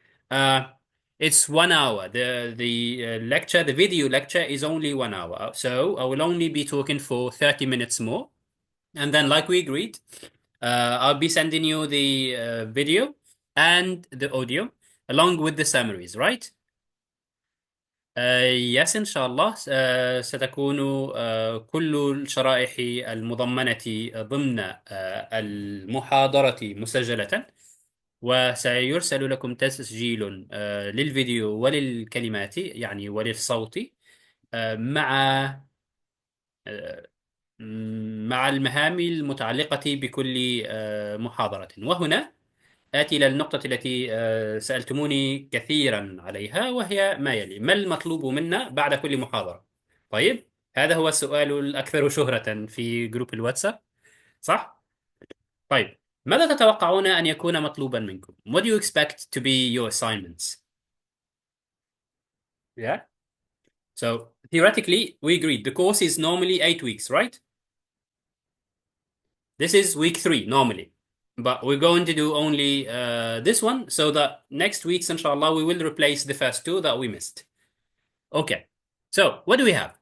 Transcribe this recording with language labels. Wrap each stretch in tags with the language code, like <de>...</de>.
<en>Uh, it's 1 hour. The video lecture is only 1 hour. So I will only be talking for 30 minutes more. And then, like we agreed, I'll be sending you the video and the audio along with the summaries, right?</en> <ar>يس إن شاء الله. ستكون كل الشرائح المضمنة ضمن المحاضرة مسجلة، وسيرسل لكم تسجيل للفيديو وللكلمات يعني وللصوت، مع مع المهام المتعلقة بكل محاضرة. وهنا آتي إلى النقطة التي سألتموني كثيرا عليها، وهي ما يلي: ما المطلوب منا بعد كل محاضرة؟ طيب، هذا هو السؤال الأكثر شهرة في جروب الواتساب، صح؟ طيب، ماذا تتوقعون أن يكون مطلوبا منكم؟</ar> <en>What do you expect to be your assignments? Yeah. So theoretically, we agreed the course is normally 8 weeks, right? This is week 3 normally, but we're going to do only this one, so that next week's inshallah we will replace the first two that we missed. Okay. So what do we have?</en>